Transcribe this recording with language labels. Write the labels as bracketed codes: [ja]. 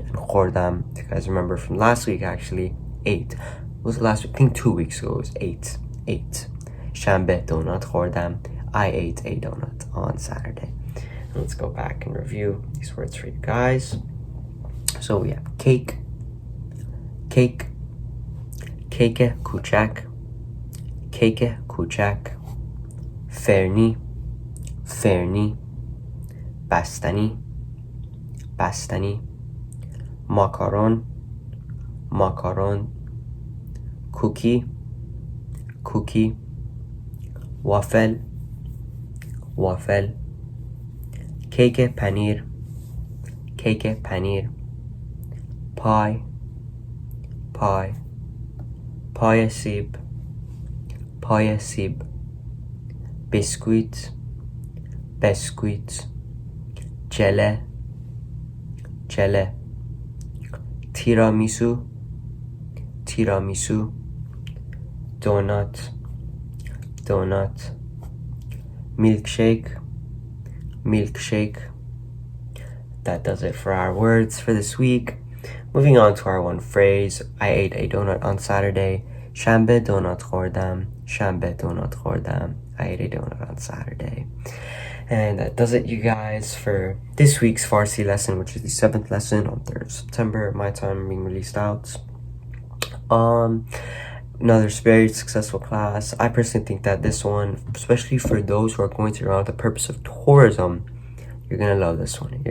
[en] And khordam, if you guys remember from last week, actually 8. What was it last week? I think 2 weeks ago. It was 8. Shanbe donut khordam. I ate a donut on Saturday. And let's go back and review these words for you guys. So we have cake, [fa] کیک کوچک کیک کوچک فرنی فرنی بستنی بستنی ماکارون ماکارون کوکی کوکی وافل وافل کیک پنیر کیک پنیر پای پای پای سیب پای سیب بیسکویت بسکویت جله جله تیرامیسو تیرامیسو دونات دونات milkshake milkshake. [en] That does it for our words for this week. Moving on to our one phrase. I ate a donut on Saturday. [fa] شنبه donut خوردم شنبه donut خوردم. [en] I ate a donut on Saturday. And that does it, you guys, for this week's Farsi lesson, which is the 7th lesson on 3rd of September, my time being released out. Another very successful class. I personally think that this one, especially for those who are going to Iran with the purpose of tourism, you're gonna love this one.